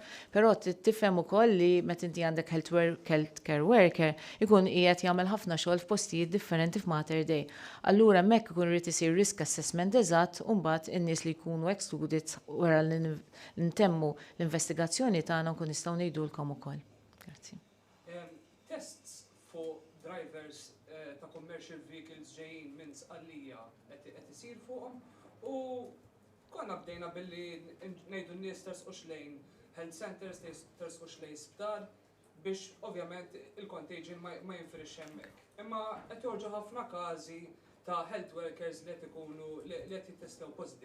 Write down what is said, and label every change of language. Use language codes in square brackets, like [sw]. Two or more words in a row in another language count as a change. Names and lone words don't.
[mt] Però tifhem ukoll li meta inti għandek [en] healthcare worker [mt] ikun qiegħed jagħmel ħafna xogħol f'postijiet differenti f'Mater Dei. Allura hemmhekk ikun irid isir [en] risk assessment [mt] eżatt u mbagħad in-nies li jkunu excluded wara li ntemmu l-investigazzjoni tagħna nkun nistgħu ngħidulkom ukoll. Grazzi. [en] Tests for drivers [mt] ta' [en] commercial vehicles [mt] ġejjin minn sqallija qed isir fuqhom u konna bdejna billi ngħidu n-nies tersqux lejn [en] health centers, [mt] tersqux lejn sptar biex ovvjament il-contagion ma jinfirix hemmhekk. Imma qed joħorġu ħafna każi ta' [en] health workers [mt] li qed ikunu li qed jittestew positive.